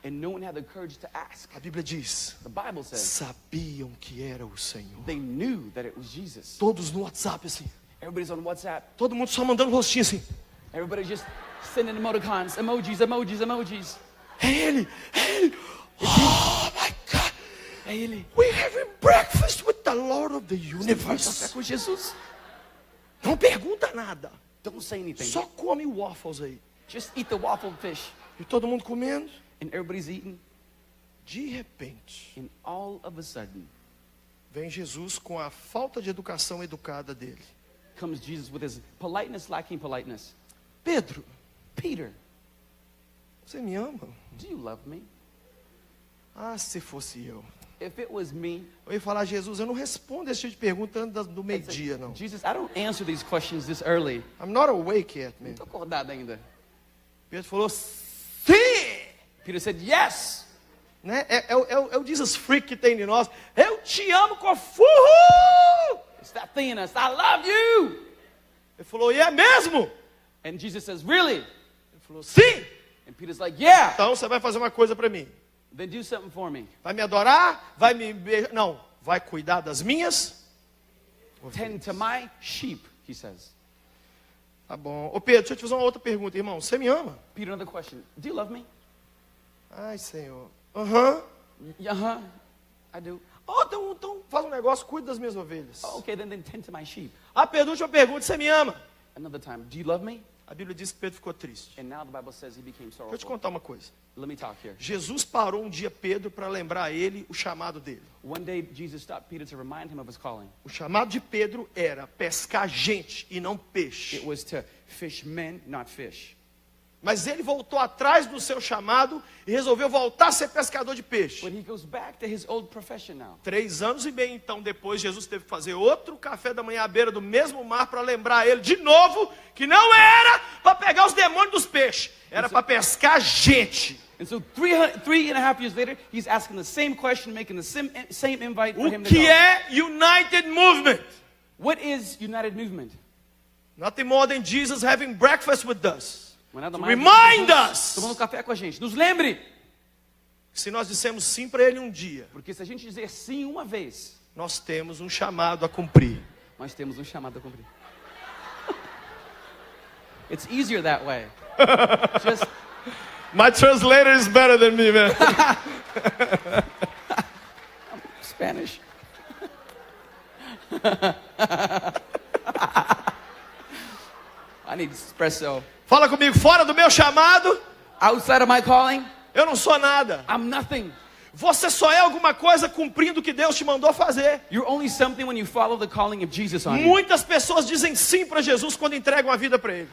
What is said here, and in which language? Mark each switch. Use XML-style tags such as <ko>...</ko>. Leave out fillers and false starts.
<en>And no one had the courage to ask.</en> <pt>A Bíblia diz,</pt> <en>The Bible says</en> <pt>sabiam que era o Senhor.</pt> <en>they knew that it was Jesus.</en> <pt>Todos no WhatsApp, assim.</pt> <en>Everybody's on WhatsApp.</en> <pt>Todo mundo só mandando rostinho, assim.</pt> <en>Everybody just sending emoticons, emojis.</en> <pt>É ele! É ele!</pt> <en>Oh, my God!</en> <pt>É ele.</pt> <en>We're having breakfast with the Lord of the</en> <pt>Café</pt> <en>universe.</en> <pt>com Jesus. Não pergunta nada.</pt> <en>Don't say anything.</en> <pt>Só come waffles aí.</pt> <en>Just eat the waffle fish.</en> <pt>E todo mundo comendo.</pt> <en>And everybody's eating.</en> <pt>De repente,</pt> <en>And all of a sudden,</en> <pt>vem Jesus com a falta de educação educada dele.</pt> <en>comes Jesus with his politeness lacking politeness.</en> <pt>Pedro,</pt> <en>Peter,</en> <pt>você me ama?</pt> <en>do you love me?</en> <pt>Ah, se fosse eu.</pt> <en>If it was me,</en> <pt>Eu ia falar, Jesus, eu não respondo esse tipo de pergunta antes do</pt> <en>I'd say,</en> <pt>meio-dia, não.</pt> <en>Jesus, I don't answer these questions this early. I'm not awake yet, man.</en> <pt>Tô acordado ainda. Pedro falou, sim!</pt> <en>Peter said, yes.</en> <pt>Né? É o Jesus freak que tem de nós. Eu te amo com furro!</pt> <en>It's that thing in us. I love you.</en> <pt>Ele falou, e é mesmo?</pt> <en>And Jesus says, really?</en> <pt>Ele falou, sim!</pt> <en>And Peter's like, yeah.</en> <pt>Então você vai fazer uma coisa para mim.</pt> <en>Then do something for me.</en> <pt>Vai me adorar? Vai me beijar? Não, vai cuidar das minhas?</pt> <en>Tend to my sheep, he says.</en> <pt>Tá bom. Ô Pedro, deixa eu te fazer uma outra pergunta, irmão. Você me ama?</pt> <en>Peter, another question. Do you love me?</en> <pt>Ai, Senhor. Aham.</pt> <en>Uh-huh. I do.</en> <pt>Oh, então faz um negócio, cuida das minhas ovelhas.</pt> <en>Oh, okay, then tend to my sheep.</en> <pt>Ah, Pedro, última pergunta, você me ama?</pt> <en>Another time. Do you love me?</en> <pt>A Bíblia diz que Pedro ficou triste.</pt> <en>And now the Bible says he became</en> <pt>Deixa eu te</pt> <en>sorrowful.</en> <pt>contar uma coisa.</pt> <en>Let me talk here.</en> <pt>Jesus parou um dia Pedro para lembrar a ele o chamado dele.</pt> <en>One day, Jesus stopped Peter to remind him of his calling.</en> <pt>O chamado de Pedro era pescar gente e não peixe.</pt> <en>It was to fish men, not fish.</en> <pt>Mas ele voltou atrás do seu chamado e resolveu voltar a ser pescador de peixe.</pt> <en>But he goes back to his old profession now.</en> <pt>3 anos e meio então depois, Jesus teve que fazer outro café da manhã à beira do mesmo mar para lembrar ele de novo que não era para pegar os demônios dos peixes, era para pescar gente.</pt> <en>And so 3.5 years later, he's asking the same question, making the same invite for</en> <pt>O</pt> <en>him to</en> <pt>que</pt> <en>go.</en> <pt>é United Movement?</pt> <en>What is United Movement? Nothing more than Jesus having breakfast with us.</en> <pt>Não é nada</pt> <en>To</en> <pt>mais do que</pt> <en>remind</en> <pt>Jesus</pt> <en>us.</en> <pt>tomando café com a gente. Nos lembre, Se nós dissemos sim para ele um dia, porque se a gente dizer sim uma vez, nós temos um chamado a cumprir. nós temos um chamado a cumprir.</pt> <en>It's easier that way. Just My translator is better than me, man. Spanish. I need espresso.</en> <pt>Fala comigo, fora do meu chamado,</pt> <en>Outside of my calling,</en> <pt>eu não sou nada.</pt> <en>I'm nothing.</en> <pt>Você só é alguma coisa cumprindo o que Deus te mandou fazer.</pt> <en>You're only something when you follow the calling of Jesus on you.</en> <pt>Muitas pessoas dizem sim para Jesus quando entregam a vida para Ele.</pt>